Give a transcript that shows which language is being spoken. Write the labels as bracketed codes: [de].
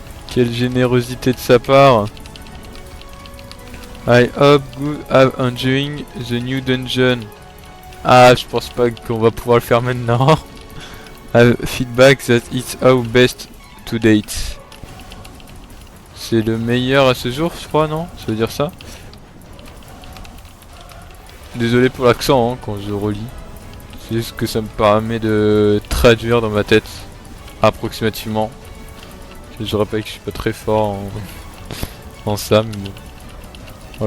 [fr] Quelle générosité de sa part. [en] I hope you have enjoying the new dungeon. [fr] Ah, je pense pas qu'on va pouvoir le faire maintenant. [en] Feedback that it's our best to date. [fr] C'est le meilleur à ce jour, je crois, non? Ça veut dire ça? Désolé pour l'accent hein, quand je relis. C'est juste que ça me permet de traduire dans ma tête approximativement. Je rappelle que je suis pas très fort en ça, mais bon.